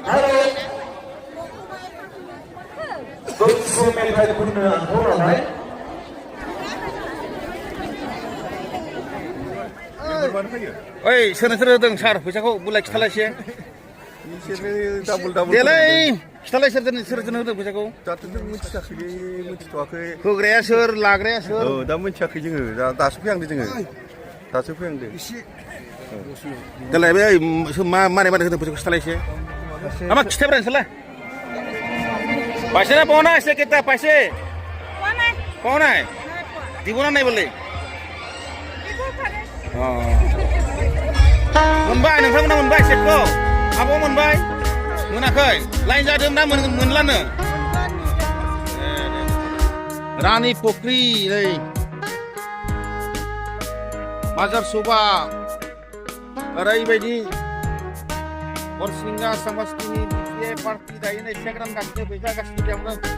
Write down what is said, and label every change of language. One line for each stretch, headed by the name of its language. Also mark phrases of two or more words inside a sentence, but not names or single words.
Bodo: ओइ सोर होदों सार फैसाखौ बुलाय खिथालायसे देलाय खिथालाय सोर होदों फैसाखौ दाथ' जों मिथिथ'वाखै होग्राया सोर लाग्राया सोर दा मिथियाखै जोङो दासो फैहांदों देलाय बे मारै होदों फैसाखौ खिथालायसे मा खिथाब्रा नोंसोरलाय
Hindi: पैसे ना पाना ऐसे कितना पैसे पाना है दिबोना नहीं बोले
Bodo: मोनबाय नोंथांमोना मोनबाय सेटखौ आब' मोनबाय मोनाखै लाइन जादों ना मोनलानो रानी फुख्रि नै बाजार सभा ओरैबायदि हरसिंगा समाजनि पार्टी दायो नै चेक रानगासिनो फैसा गासिबो बेयावनो